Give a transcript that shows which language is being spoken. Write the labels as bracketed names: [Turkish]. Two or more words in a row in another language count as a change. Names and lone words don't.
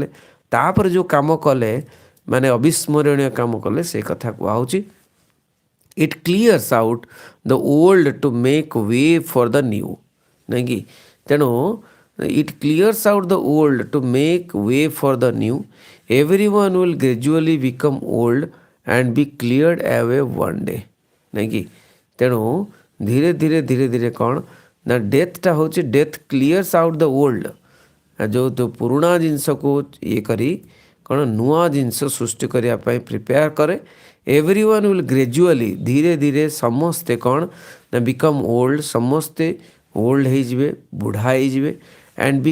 [Odia] ତାପରେ ଯେଉଁ କାମ କଲେ ମାନେ ଅବିସ୍ମରଣୀୟ କାମ କଲେ ସେ କଥା କୁହାହେଉଛି। [English] It clears out the old to make way for the new [Odia] ନାଇଁ କି। [English] ତେଣୁ It clears out the old to make way for the new. everyone will gradually become old and be cleared away one day [Odia] ନାଇଁ କି ତେଣୁ ଧୀରେ ଧୀରେ ଧୀରେ ଧୀରେ କ'ଣ ନା ଡେଥଟା ହେଉଛି [English] death clears out the old [Odia] ଯେଉଁ ପୁରୁଣା ଜିନିଷକୁ ଇଏ କରି କ'ଣ ନୂଆ ଜିନିଷ ସୃଷ୍ଟି କରିବା ପାଇଁ ପ୍ରିପେୟାର କରେ [English] everyone will gradually [Odia] ଧୀରେ ଧୀରେ ସମସ୍ତେ କ'ଣ ନା [English] become old [Odia] ସମସ୍ତେ ଓଲ୍ଡ ହେଇଯିବେ ବୁଢ଼ା ହେଇଯିବେ [English] and be